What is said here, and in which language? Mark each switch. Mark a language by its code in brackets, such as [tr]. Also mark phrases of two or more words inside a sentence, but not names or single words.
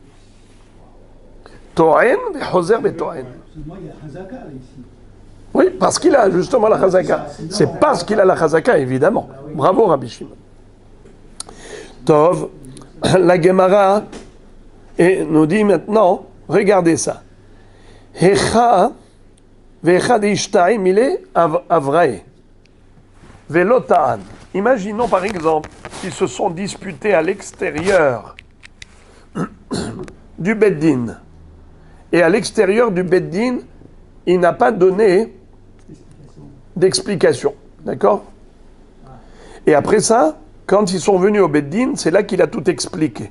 [he] טוען, חוסר et Toen. [fr] Oui, parce qu'il a justement la Chazaka. C'est parce qu'il a la Chazaka, évidemment. Bravo Rabbi Shimon. Tov, la Gemara et nous dit maintenant, regardez ça. [arc] הכא וכא דאשתעי אילא אבראי ולא טען. [fr] Imaginons par exemple qu'ils se sont disputés à l'extérieur du Beddin. Et à l'extérieur du Beddin, il n'a pas donné d'explication. D'accord? Et après ça, quand ils sont venus au Beddin, c'est là qu'il a tout expliqué.